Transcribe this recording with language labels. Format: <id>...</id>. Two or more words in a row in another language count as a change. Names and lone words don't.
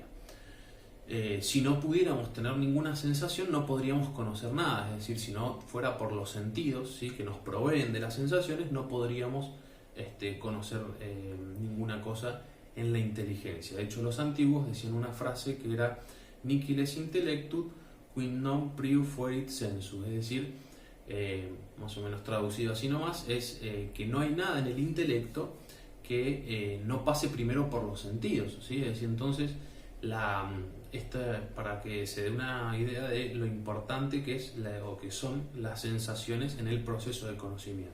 <es>Si no pudiéramos tener ninguna sensación, no podríamos conocer nada. Es decir, si no fuera por los sentidos, ¿sí?, que nos proveen de las sensaciones, no podríamos conocer ninguna cosa en la inteligencia. De hecho, los antiguos decían una frase que era</es> <la>nihil est intellectus qui non prius fuerit sensu,</la> <es>es decir, más o menos traducido así nomás, es que no hay nada en el intelecto que no pase primero por los sentidos, ¿sí? Es decir, entonces, para que se dé una idea de lo importante que es o que son las sensaciones en el proceso del conocimiento.</es>